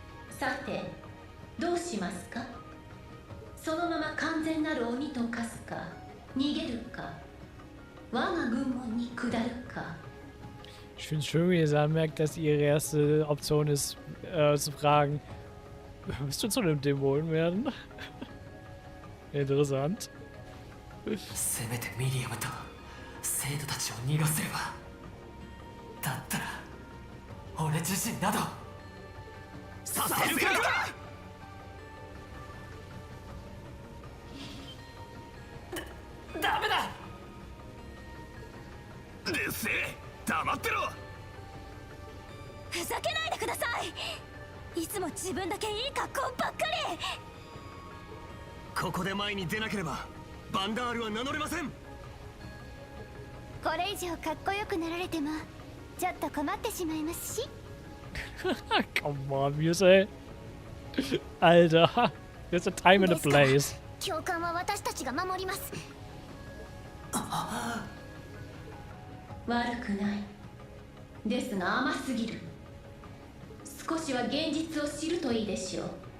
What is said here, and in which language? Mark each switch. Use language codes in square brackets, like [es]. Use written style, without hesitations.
[ja] さてどうしますか。そのまま完全なる鬼と化すか、逃げるか、我が軍門に下るか。 [de] Ich finde es schön, wie ihr anmerkt, dass ihre erste Option ist, zu fragen, willst du zu einem Dämon werden? Interessant. [ja] せめてミリアムと生徒たちを逃がせれば。だったら俺自身などさせるか。ダメだ。うるせえ、黙ってろ。ふざけないでください。いつも自分だけいい格好ばっかり。ここで前に出なければバンダールは名乗れません。これ以上かっこよくなられてもちょっと困ってしまいますし。 [en] Come on, Muse. Alter, there's a time and a place. [ja] 教官は私たちが守ります。悪くない。ですが甘すぎる。少しは現実を知るといいでしょう。